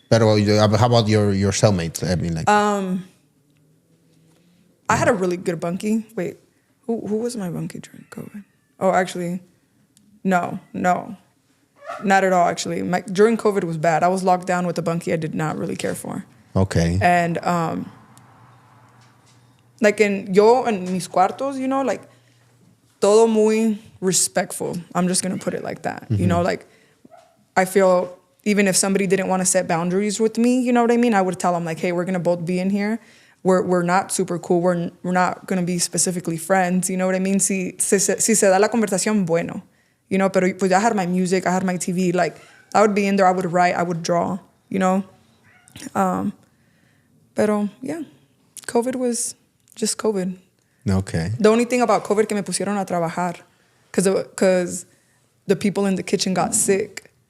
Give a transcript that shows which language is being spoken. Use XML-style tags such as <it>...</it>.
<en>But how about your cellmates? I mean, like, I had a really good bunkie. Wait, who was my bunkie during COVID? Oh, actually, no, not at all. Actually, during COVID was bad. I was locked down with a bunkie I did not really care for. okay. And like</en> <es>en mis cuartos,</es> <en>you know, like</en> <es>todo muy</es> <en>respectful. I'm just gonna put it like that. You know, like I feel even if somebody didn't want to set boundaries with me, you know what I mean? I would tell them like, hey, we're gonna both be in here. We're not super cool. We're not gonna be specifically friends. You know what I mean?</en> <es>Si se da la conversación, bueno.</es> <en>You know,</en> <es>pero pues</es> <en>I had my music, I had my TV. Like I would be in there, I would write, I would draw. You know, pero yeah, COVID was just COVID. Okay. The only thing about COVID</en> <es>que me pusieron a trabajar,</es> <en>because the people in the kitchen got sick.</en>